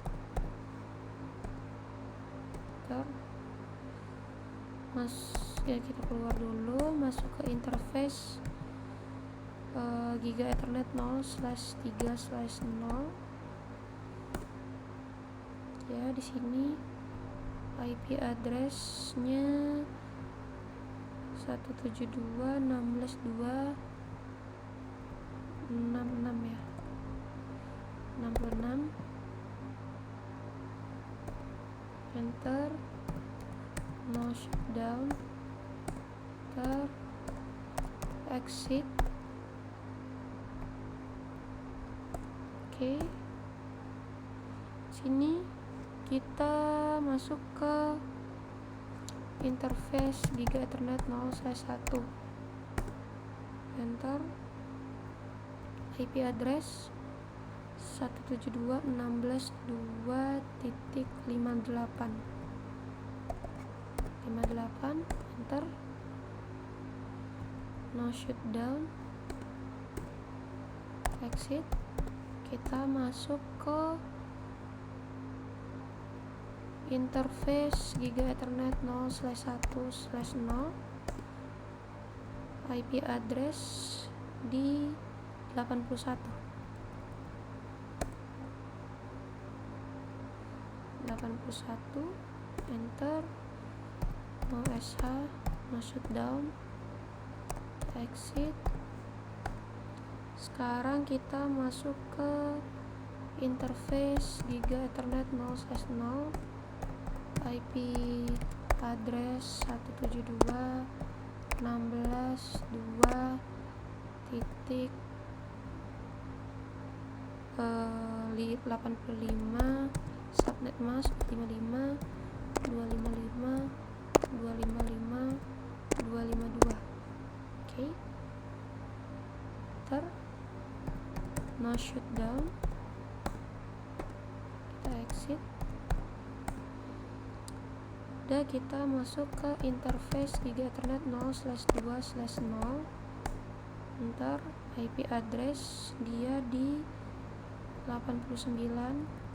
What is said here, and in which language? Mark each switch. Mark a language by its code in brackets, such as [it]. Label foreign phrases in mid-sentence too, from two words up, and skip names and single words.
[id] Kita keluar dulu, masuk ke [en] interface Giga Ethernet [id] 0/3/0. Ya, di sini [en] IP address- [id] nya 172.16.2.66 ya. 66. Enter. [en] No shutdown. Enter. [id] Exit. Oke. Sini kita masuk ke [en] interface Giga Ethernet [id] 0/1. [en] Enter. IP address 172.16.2.58. Enter. No shutdown. [id] Exit. Kita masuk ke [en] interface Giga Ethernet [id] 0/1/0. [en] IP address [id] di 81. Enter. [en] No SH, no shutdown, exit. [id] Sekarang kita masuk ke [en] interface Giga Ethernet [id] 0/0. [en] IP address 172.16.2.85, subnet mask 55 255 255 252. [id] Oke. Enter. [en] No shutdown. [id] Kita exit. Udah, kita masuk ke [en] interface Giga Ethernet [id] 0/2/0. Enter. [en] IP address [id] dia di 89.